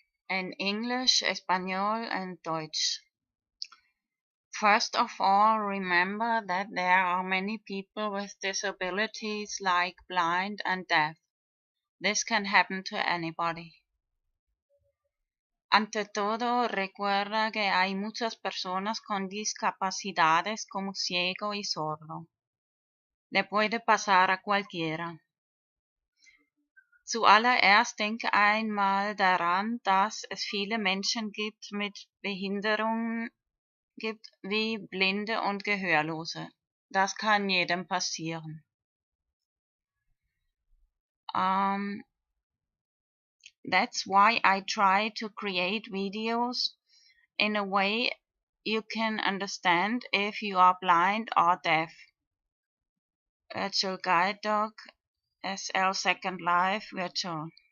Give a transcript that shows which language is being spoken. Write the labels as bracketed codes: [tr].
[en] In English, Espanol, and Deutsch. First of all, remember that there are many people with disabilities like blind and deaf. This can happen to anybody. [es] Ante todo, recuerda que hay muchas personas con discapacidades como ciego y sordo. Le puede pasar a cualquiera. [de] Zuallererst denke einmal daran, dass es viele Menschen gibt mit Behinderungen gibt wie Blinde und Gehörlose. Das kann jedem passieren. [en] That's why I try to create videos in a way you can understand if you are blind or deaf. Virtual Guide Dog, SL Second Life, Virtual.